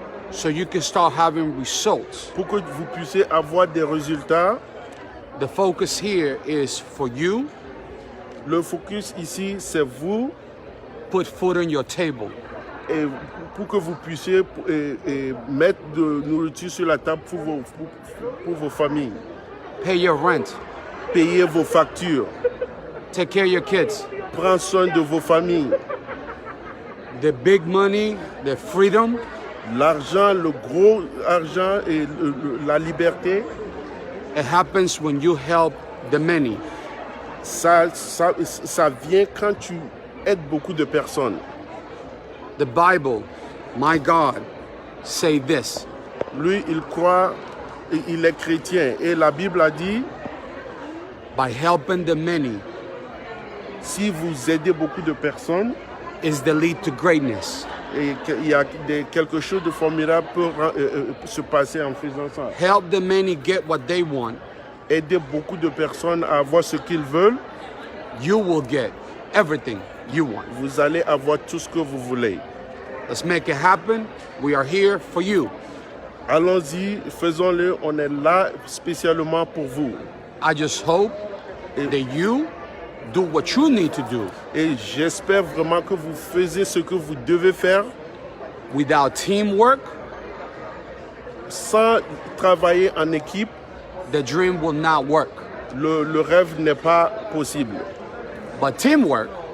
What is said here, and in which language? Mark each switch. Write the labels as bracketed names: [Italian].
[English] So you can start having results. [French] Pour que vous puissiez avoir des résultats. [English] The focus here is for you. [French] Le focus ici, c'est vous. [English] Put food on your table. [French] Et pour que vous puissiez mettre de nourriture sur la table pour vos familles. [English] Pay your rent. [French] Payez vos factures. [English] Take care of your kids. [French] Prends soin de vos familles. [English] The big money, the freedom. [French] L'argent, le gros argent et la liberté. [English] It happens when you help the many. [French] Ça vient quand tu aides beaucoup de personnes. [English] The Bible, my God, say this. [French] Lui, il croit, il est chrétien. Et la Bible a dit, [English] by helping the many, [French] si vous aidez beaucoup de personnes, [English] is the lead to greatness. [French] Et il y a quelque chose de formidable pour se passer en faisant ça. [English] Help the many get what they want. [French] Aider beaucoup de personnes à avoir ce qu'ils veulent. [English] You will get everything you want. [French] Vous allez avoir tout ce que vous voulez. [English] Let's make it happen. We are here for you. [French] Allons-y, faisons-le. On est là spécialement pour vous. [English] I just hope that you do what you need to do. [French] Et j'espère vraiment que vous faisiez ce que vous devez faire. [English] Without teamwork, [French] sans travailler en équipe, [English] the dream will not work. [French] Le rêve n'est pas possible. [English] But teamwork,